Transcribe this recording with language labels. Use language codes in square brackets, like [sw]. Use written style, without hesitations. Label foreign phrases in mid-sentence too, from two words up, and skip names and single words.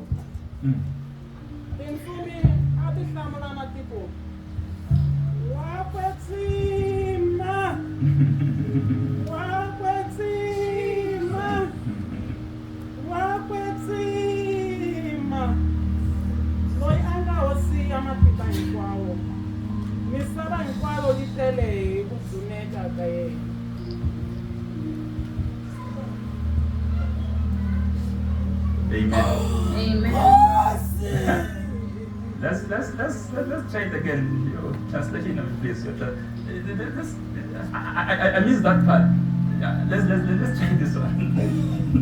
[ts] Tintsumi a ti hlamulana ti ku wa kwetsima, wa kwetsima, wa kwetsima, loyi a nga hosi ya matiko hinkwawo, misava hinkwayo yi tele hi ku dzuneka ka yena. [en] Amen. Amen. Let's try it again. Your translation of this. I missed that part. Yeah, let's try this one.